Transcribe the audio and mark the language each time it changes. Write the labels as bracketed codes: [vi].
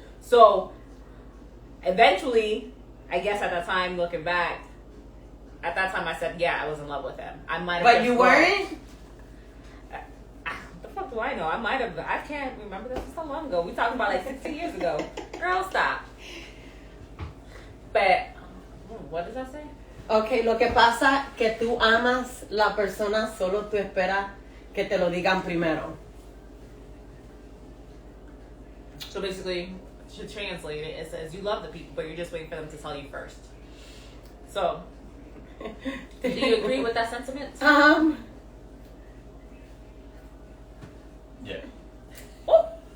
[en] So, eventually, I guess at that time, looking back, at that time I said, yeah, I was in love with him. I might have. But you weren't? What the fuck do I know? I might have. I can't remember. That was so long ago. We talking about like 16 years ago. Girl, stop. But, what does that say? [es] Okay, lo que pasa que tú amas la persona, solo tú esperas que te lo digan primero. [en] So basically, to translate it, it says you love the people, but you're just waiting for them to tell you first. So, do you agree with that sentiment? Yeah. Oh.